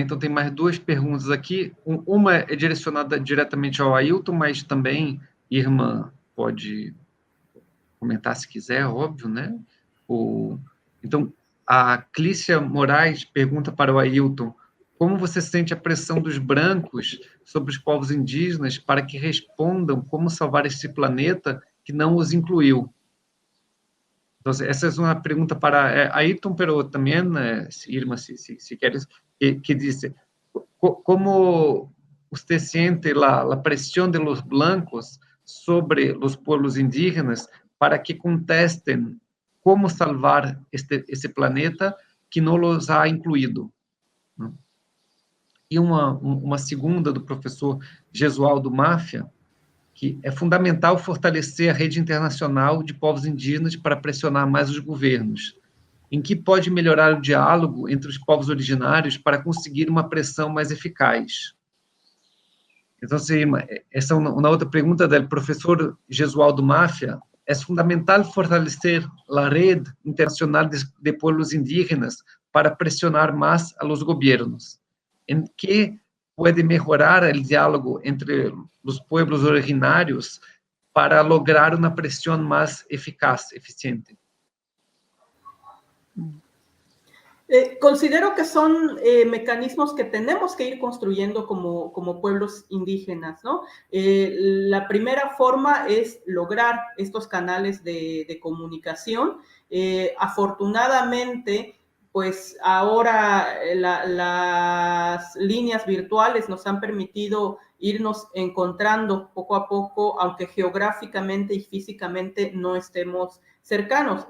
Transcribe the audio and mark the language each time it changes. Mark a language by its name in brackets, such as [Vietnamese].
[Portuguese] Então tem mais duas perguntas aqui. Uma é direcionada diretamente ao Ailton, mas também Irma pode comentar se quiser, óbvio, né? Então, a Clícia Moraes pergunta para o Ailton: como você sente a pressão dos brancos sobre os povos indígenas para que respondam como salvar esse planeta que não os incluiu? [Spanish] Entonces, esa es una pregunta para Ailton, pero también, Irma, si quieres, que dice, ¿cómo usted siente la presión de los blancos sobre los pueblos indígenas para que contesten cómo salvar ese planeta que no los ha incluído? ¿No? [Portuguese] E uma segunda do professor Gesualdo Máfia, que é fundamental fortalecer a rede internacional de povos indígenas para pressionar mais os governos, em que pode melhorar o diálogo entre os povos originários para conseguir uma pressão mais eficaz. Então, essa é uma outra pergunta do professor Gesualdo Máfia. É fundamental fortalecer a rede internacional de povos indígenas para pressionar mais [Spanish] a los [Portuguese] governos, em que pode melhorar o diálogo entre os [Spanish] pueblos [Portuguese] originários para [Spanish] lograr [Portuguese] uma pressão mais eficaz, eficiente? [Spanish] Considero que son mecanismos que tenemos que ir construyendo como pueblos indígenas, ¿no? La primera forma es lograr estos canales de comunicación. Afortunadamente, pues ahora las líneas virtuales nos han permitido irnos encontrando poco a poco, aunque geográficamente y físicamente no estemos cercanos.